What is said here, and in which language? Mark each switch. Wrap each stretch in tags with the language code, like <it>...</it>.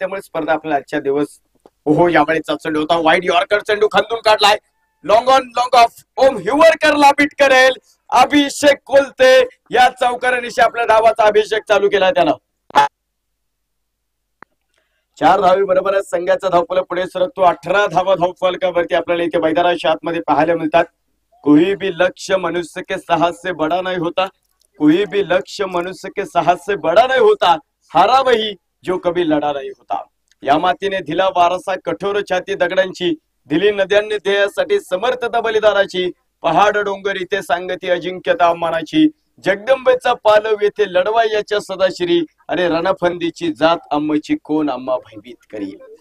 <mr>त्यामुळे स्पर्धा आपल्याला आजच्या दिवस ओहो यावेळेचा चेंडू होता, वाईड यॉर्कर चेंडू खांदून काढलाय, long on long of, Om हिवरकरला bit करेल अभिषेक कोलते. या चौकारानिशी आपल्या धावाचा अभिषेक चालू केलाय त्यानं. 4 धावे बरोबर संघाचा धावफलक पुढे सरकतो. 18 धावा धावफलकावरती आपल्याला इथे मैदानाच्या आतमध्ये पाहायला मिळतात.</mr> <hi>कोई भी लक्ष्य मनुष्य के साहस से बड़ा नहीं होता, कोई भी लक्ष्य मनुष्य के साहस से बड़ा नहीं होता, हारा वही जो कभी लढा नाही होता.</hi> <mr>या मातीने दिला वारसा कठोर छाती दगडांची, दिली नद्यांनी ध्येयासाठी समर्थता बलिदानाची, पहाड डोंगर इथे सांगती अजिंक्यता अम्मानाची, जगदंबेचा पालव येथे लढवा याच्या सदाशिरी, अरे रणफंदीची जात अम्माची कोण अम्मा भयभीत करी.</mr>